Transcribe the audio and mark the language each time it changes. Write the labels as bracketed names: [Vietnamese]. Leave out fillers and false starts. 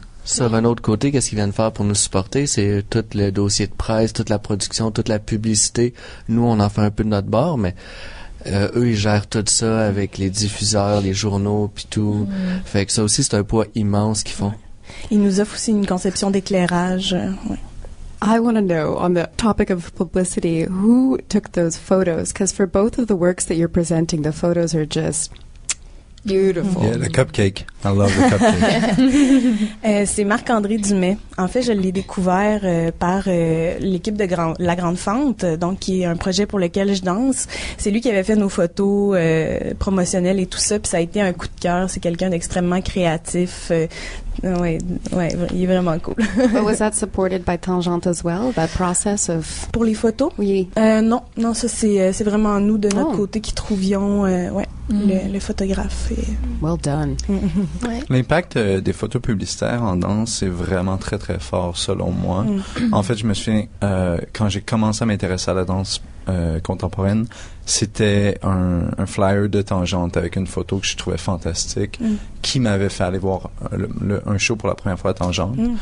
[French] Sur un autre côté, qu'est-ce qu'ils viennent faire pour nous supporter? C'est tout le dossier de presse, toute la production, toute la publicité. Nous, on en fait un peu de notre bord, mais eux, ils gèrent tout ça avec les diffuseurs, les journaux, puis tout. Fait que ça aussi, c'est un poids immense qu'ils font. Ils nous offrent aussi une conception d'éclairage. [English] I want to know, on the topic of publicity, who took those photos? Because for both of the works that you're presenting, the photos are just Beautiful. Yeah, [French] le cupcake. [English] I love the cupcake. [French] C'est Marc-André Dumais. En fait, je l'ai découvert par l'équipe de La Grande Fente, donc qui est un projet pour lequel je danse. C'est lui qui avait fait nos photos promotionnelles et tout ça, puis ça a été un coup de cœur. C'est quelqu'un d'extrêmement créatif. Ouais, il est vraiment cool. [English] But was that supported by Tangente as well, that process of... [French] Pour les photos? Oui. Non, ça c'est vraiment nous de notre côté qui trouvions le photographe. [English] Well done. [French] L'impact des photos publicitaires en danse, c'est vraiment très, très fort, selon moi. En fait, je me souviens, quand j'ai commencé à m'intéresser à la danse contemporaine, c'était un flyer de Tangente avec une photo que je trouvais fantastique, qui m'avait fait aller voir un show pour la première fois à Tangente.